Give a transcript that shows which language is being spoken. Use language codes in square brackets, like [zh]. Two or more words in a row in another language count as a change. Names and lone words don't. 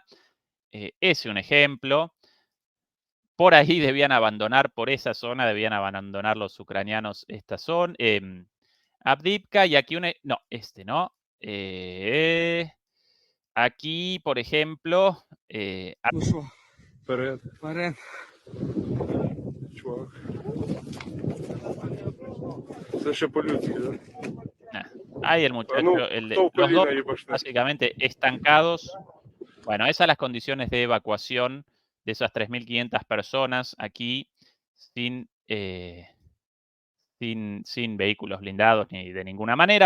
[es] Ese es un ejemplo. Por ahí debían abandonar, por esa zona debían abandonar los ucranianos esta zona. Avdiivka, y aquí no, no. Aquí, por ejemplo. [uk] Ну що, Вперед, вперед. чувак. Це ще по-людськи, да? [es] Ahí el muchacho, los dos básicamente estancados. Bueno, esas son las condiciones de evacuación de esas 3.500 personas aquí sin vehículos blindados ni de ninguna manera.